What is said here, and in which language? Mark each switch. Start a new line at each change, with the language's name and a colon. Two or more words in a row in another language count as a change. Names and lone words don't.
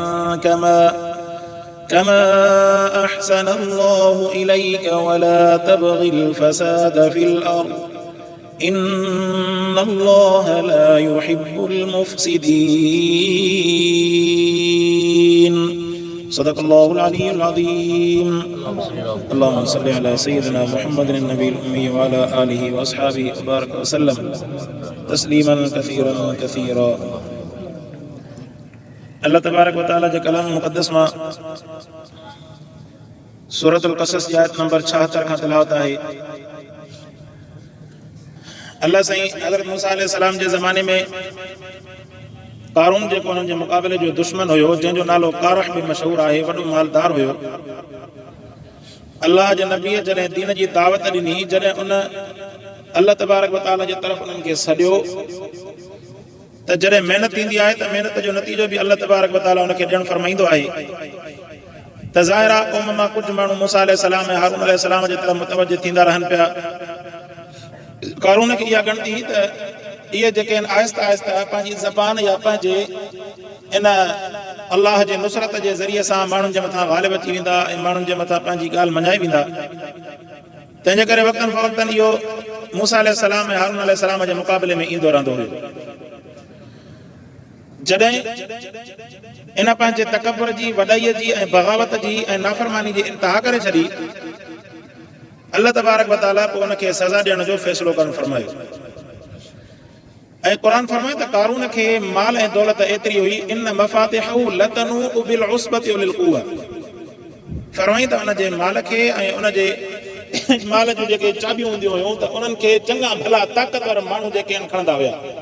Arabic: كما أحسن الله إليك ولا تبغ الفساد في الأرض إن الله لا يحب المفسدين صدق الله العلي العظيم اللهم صل على سيدنا محمد النبي الأمي وعلى آله وأصحابه وبارك وسلم تسليما كثيرا كثيرا.
Sindhi: अल्लाह
Arabic: تبارك وتعالى
Sindhi: जे कलाम मुक़द्दस मां सूरतुल क़सस जी आयत नंबर 76 खां तिलावत आहे। अल्लाह साईं हज़रत मूसा अलैहिस्सलाम जे ज़माने में कारून जेको उन्हनि जे मुक़ाबले जो दुश्मन हुयो, जंहिंजो नालो कारह बि मशहूर आहे, वॾो मालदार हुयो। अल्लाह जे नबीअ जॾहिं दीन जी दावत ॾिनी, जॾहिं उन अल्लाह
Arabic: تبارك وتعالى
Sindhi: जे तरफ़ उन्हनि खे सॾियो, त जॾहिं महिनत थींदी आहे त महिनत जो नतीजो बि अल्लाह
Arabic: تبارك وتعالى
Sindhi: उनखे ॾियणु फरमाईंदो आहे। त ज़ाहिर आहे क़ौम मां कुझु माण्हू मूसा अलैहिस्सलाम ऐं हारून अलैहिस्सलाम जे तरफ़ मुतवजह थींदा रहनि पिया। कारून खे इहा ॻणती त इहे जेके आहिनि आहिस्ता आहिस्ता पंहिंजी ज़बान या पंहिंजे इन अलाह जे नुसरत जे ज़रिए सां माण्हुनि जे मथां ग़ालिब अची वेंदा ऐं माण्हुनि जे मथां पंहिंजी ॻाल्हि मञाए वेंदा। तंहिंजे करे वक़्तन फ़वक़्तन इहो मूसा अलैहिस्सलाम ऐं हारून अलैहिस्सलाम जे मुक़ाबले में ईंदो रहंदो हुयो। जॾहिं इन पंहिंजे तकबर जी, वॾाईअ जी ऐं बग़ावत जी ऐं नाफ़रमानी जी इंतिहा करे छॾी, अल्लाह
Arabic: تبارك وتعالى
Sindhi: पोइ उनखे सज़ा ॾियण जो फ़ैसिलो करणु फरमायो। ऐं क़ुरान फरमाए त कारून खे माल ऐं दौलत एतिरी हुई,
Arabic: إن مفاتحه لتنوء بالعصبة أولي القوة.
Sindhi: फरमाई त उनजे माल खे ऐं उनजे माल जूं जेके चाबियूं हूंदियूं हुयूं त उन्हनि खे चङा भला ताक़तवर माण्हू जेके आहिनि खणंदा हुया।